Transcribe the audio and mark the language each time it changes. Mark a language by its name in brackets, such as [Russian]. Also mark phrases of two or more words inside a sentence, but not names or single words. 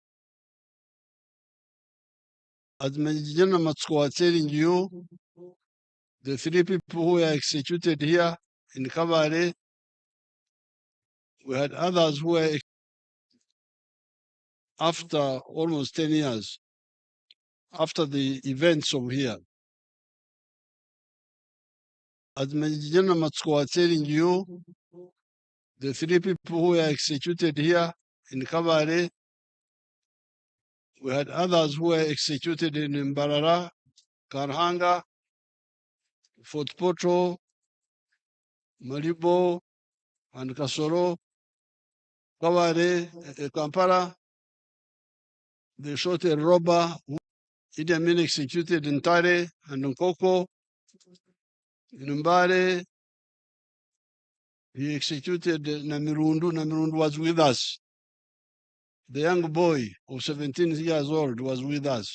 [English] As Major Matsko was telling you, the 3 people who were executed here in Kabale, we had others who were after almost 10 years after the events of here. As Major Matsko was telling you, the 3 people who were executed here in Kabale, we had others who were executed in Mbarara, Karhanga, Fort Poto, Malibo, and Kasoro, Kabale, Kampala. They shot a robber who Idi Amin executed in Tarehe and Nkoko. In Mbale, he executed Namirundu. Namirundu was with us. The young boy of 17 years old was with us.